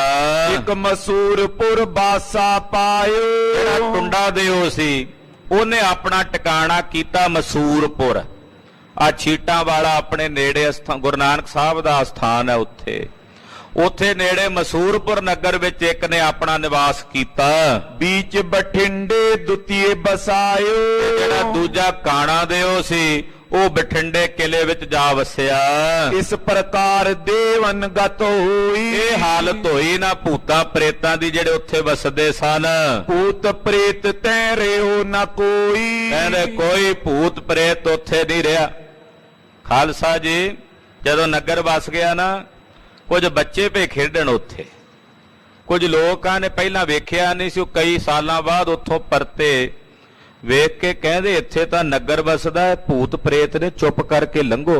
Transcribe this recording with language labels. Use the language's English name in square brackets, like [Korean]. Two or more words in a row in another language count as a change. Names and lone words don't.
[Braj] ਇੱਕ ਮਸੂਰਪੁਰ ਬਾਸਾ ਪਾਇਓ, [Punjabi] ਜਿਹੜਾ ਟੁੰਡਾ ਦਿਓ ਸੀ ਉਹਨੇ ਆਪਣਾ ਟਿਕਾਣਾ ਕੀਤਾ ਮਸੂਰਪੁਰ। ਆ ਛੀਟਾਂ ਵਾਲਾ ਆਪਣੇ ਨੇੜੇ ਗੁਰੂ ਨਾਨਕ ਸਾਹਿਬ ਦਾ ਸਥਾਨ ਹੈ, ਉੱਥੇ ਨੇੜੇ ਮਸੂਰਪੁਰ ਨਗਰ ਵਿੱਚ ਇੱਕ ਨੇ ਆਪਣਾ ਨਿਵਾਸ ਕੀਤਾ। [Braj] बीच बठिंडे द्वितीय बसायो, [Punjabi] ਜਿਹੜਾ ਦੂਜਾ ਕਾਣਾ ਦਿਓ ਸੀ ਉਹ ਬਠਿੰਡੇ ਕਿਲੇ ਵਿੱਚ ਜਾ ਵਸਿਆ। [Braj] इस प्रकार देवन गत होई, [Punjabi] ਇਹ ਹਾਲਤ ਹੋਈ ਨਾ ਭੂਤਾਂ ਪ੍ਰੇਤਾਂ ਦੀ ਜਿਹੜੇ ਉੱਥੇ ਵਸਦੇ ਸਨ। [Braj] भूत प्रेत तैरे हो न कोई, [Punjabi] ਕਹਿੰਦੇ ਕੋਈ ਭੂਤ ਪ੍ਰੇਤ ਉੱਥੇ ਨਹੀਂ ਰਿਹਾ। ਖਾਲਸਾ ਜੀ ਜਦੋਂ ਨਗਰ ਵਸ ਗਿਆ ਨਾ, ਕੁਝ ਬੱਚੇ ਪੇ ਖੇਡਣ ਉੱਥੇ, ਕੁਝ ਲੋਕਾਂ ਨੇ ਪਹਿਲਾਂ ਵੇਖਿਆ ਨਹੀਂ ਸੀ, ਉਹ ਕਈ ਸਾਲਾਂ ਬਾਅਦ ਉੱਥੋਂ ਪਰਤੇ, ਵੇਖ ਕੇ ਕਹਿੰਦੇ ਇੱਥੇ ਤਾਂ ਨਗਰ ਵਸਦਾ ਹੈ, ਭੂਤ ਪ੍ਰੇਤ ਨੇ, ਚੁੱਪ ਕਰਕੇ ਲੰਘੋ।